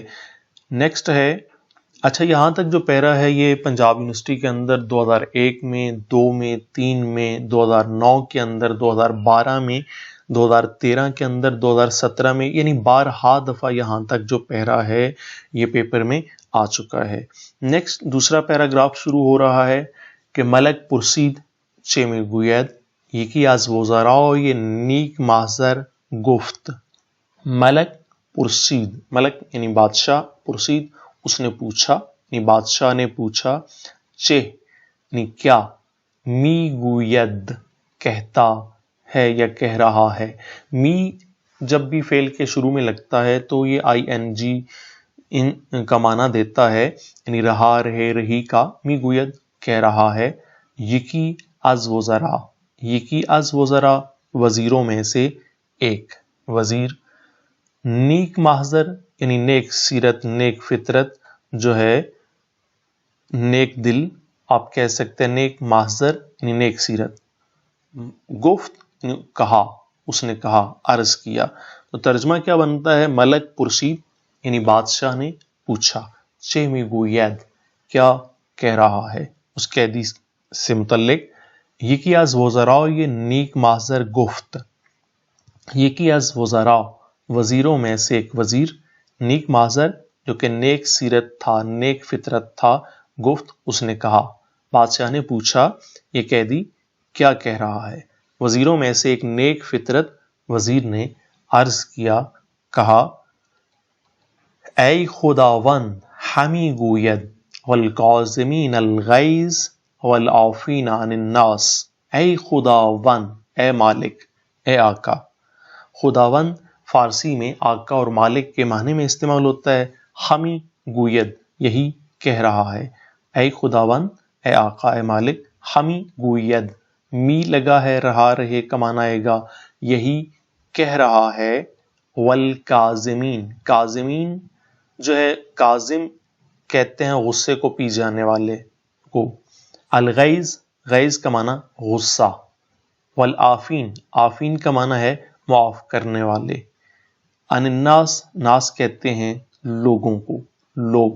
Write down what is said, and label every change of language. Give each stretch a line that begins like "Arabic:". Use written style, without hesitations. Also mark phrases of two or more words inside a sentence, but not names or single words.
Urdu: نیکسٹ ہے، اچھا یہاں تک جو پیرا ہے یہ پنجاب یونیورسٹی کے اندر 2001 میں، 2 میں، 3 میں، 2009 کے اندر، 2012 میں، 2013 کے اندر، 2017 میں، یعنی بارہا دفعہ یہاں تک جو پیرا ہے یہ پیپر میں آ چکا ہے. نیکسٹ دوسرا پیراگراف شروع ہو رہا ہے کہ
Persian: ملک پرسید چه میگوید یکی از وزرای نیک محضر گفت. ملک پرسید،
Urdu: ملک یعنی بادشاہ، پرسید اس نے پوچھا یعنی بادشاہ نے پوچھا، چہ یعنی کیا،
Persian: می گوید
Urdu: کہتا ہے یا کہہ رہا ہے۔ می جب بھی فعل کے شروع میں لگتا ہے تو یہ آئی این جی ان کا معنی دیتا ہے، یعنی رہا، رہے، رہی کا،
Persian: می گوید
Urdu: کہہ رہا ہے،
Persian: یکی از وزرا، یکی از وزرا
Urdu: وزیروں میں سے ایک وزیر، نیک محضر یعنی نیک سیرت، نیک فطرت جو ہے، نیک دل آپ کہہ سکتے ہیں، نیک محضر یعنی نیک سیرت، گفت یعنی کہا، اس نے کہا، عرض کیا۔ تو ترجمہ کیا بنتا ہے؟
Persian: ملک پرسید
Urdu: یعنی بادشاہ نے پوچھا،
Persian: چہ می گوید
Urdu: کیا کہہ رہا ہے اس قیدی سے متعلق،
Persian: یکی از وزراء یہ نیک محضر گفت، یکی از وزراء
Urdu: وزیروں میں سے ایک وزیر، نیک محضر جو کہ نیک سیرت تھا، نیک فطرت تھا، گفت اس نے کہا، بادشاہ نے پوچھا یہ قیدی کیا کہہ رہا ہے۔ وزیروں میں سے ایک نیک فطرت وزیر نے عرض کیا، کہا، اے خداوند
Persian: ہمی گوید
Arabic: والکاظمین الغیظ والعافین عن الناس،
Urdu: اے خداوند، اے مالک، اے آقا۔ خداوند فارسی میں آقا اور مالک کے معنی میں استعمال ہوتا ہے،
Persian: ہمی گوید
Urdu: یہی کہہ رہا ہے، اے خداوند، اے آقا، اے مالک،
Persian: ہمی گوید
Urdu: می لگا ہے، رہا، رہے کا معنی آئے گا، یہی کہہ رہا ہے، والکاظمین، کاظمین جو ہے، کاظم کہتے ہیں غصے کو پی جانے والے کو، الغیظ، غیظ کا معنی غصہ، والعافین، عافین کا معنی ہے معاف کرنے والے،
Arabic: عن الناس،
Urdu: ناس کہتے ہیں لوگوں کو، لوگ۔